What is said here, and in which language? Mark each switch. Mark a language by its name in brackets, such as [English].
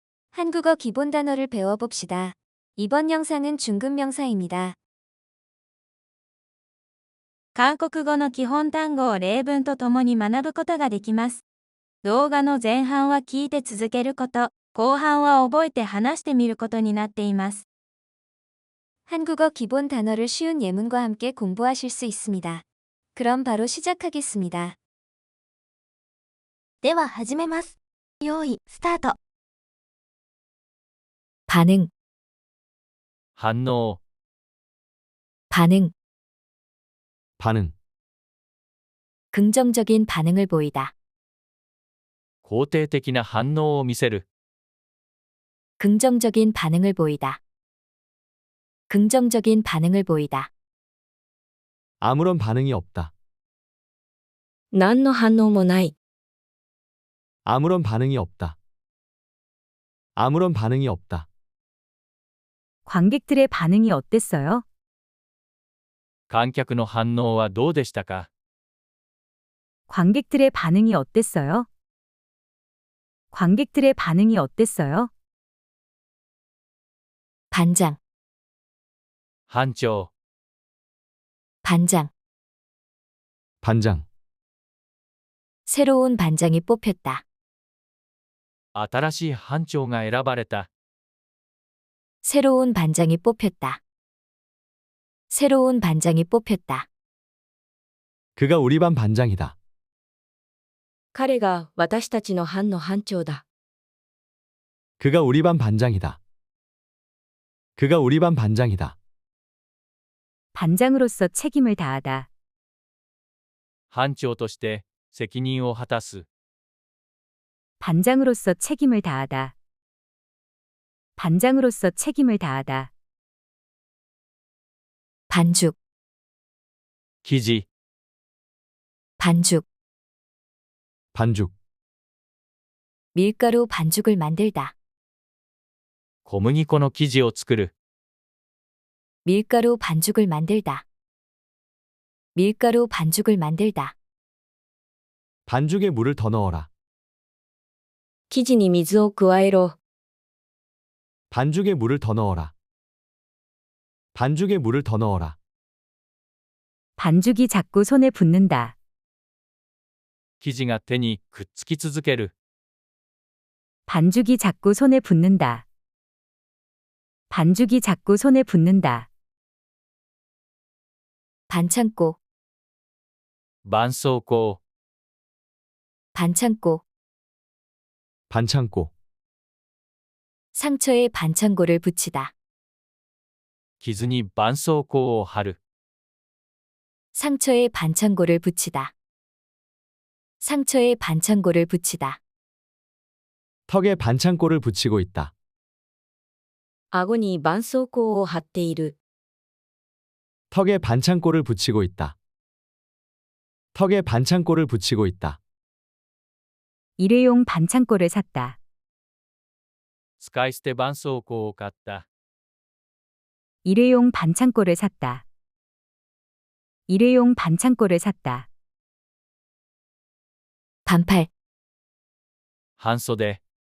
[Korean] 한국어 기본 단어를 배워봅시다. 이번 영상은 중급 명사입니다. [Japanese] 韓国語の基本単語を例文とともに学ぶことができます。動画の前半は聞いて続けること、後半は覚えて話してみることになっています。 [Korean] 한국어 기본 단어를 쉬운 예문과 함께 공부하실 수 있습니다. 그럼 바로 시작하겠습니다. [Japanese] では始めます。用意、スタート。 [Korean] 반응, 반응, 반응, 반응, 긍정적인 반응을 보이다. [Japanese] 肯定的な反応を見せる。 [Korean] 긍정적인 반응을 보이다. 긍정적인 반응을 보이다. 아무런 반응이 없다. [Japanese] 何の反応もない. [Korean] 아무런 반응이 없다. 아무런 반응이 없다. 관객들의 반응이 어땠어요? [Japanese] 観客の反応はどうでしたか？ [Korean] 관객들의 반응이 어땠어요? 관객들의 반응이 어땠어요? 반장, [Japanese] 班長、 [Korean] 반장. 반장, 새로운 반장이 뽑혔다. [Japanese] 新しい班長が選ばれた。 [Korean] 새로운 반장이 뽑혔다. 새로운 반장이 뽑혔다. 그가 우리 반 반장이다. [Japanese] 彼が私たちの班の班長だ. [Korean] 그가 우리 반 반장이다. 그가 우리 반 반장이다. 반장으로서 책임을 다하다. [Japanese] 班長として責任を果たす。 [Korean] 반장으로서 책임을 다하다. 반장으로서 책임을 다하다. 반죽, [Japanese] 記事、 [Korean] 반죽. 반죽, 밀가루 반죽을 만들다. [Japanese] 小麦粉の生地を作る。 [Korean] 밀가루 반죽을 만들다. 밀가루 반죽을 만들다. 반죽에 물을 더 넣어라. [Japanese] 生地に水を加えろ. [Korean] 반죽에 물을 더 넣어라. 반죽에 물을 더 넣어라. 반죽이 자꾸 손에 붙는다. [Japanese] 生地が手にくっつき続ける。 [Korean] 반죽이 자꾸 손에 붙는다. 반죽이 자꾸 손에 붙는다. 반창고, [Japanese] 絆創膏、 [Korean] 반창고. 반창고, 상처에 반창고를 붙이다. [Japanese] 傷に絆創膏を貼る。 [Korean] 상처에 반창고를 붙이다. 상처에 반창고를 붙이다. 턱에 반창고를 붙이고 있다. [Japanese] 顎に絆創膏を貼っている. [Korean] 턱에 반창고를 붙이고 있다. 턱에 반창고를 붙이고 있다. 일회용 반창고를 샀다. [Japanese] 使い捨て絆創膏を買った。 [Korean] 일회용 반창고를 샀다. 일회용 반창고를 샀다. 반팔, [Japanese] 半袖、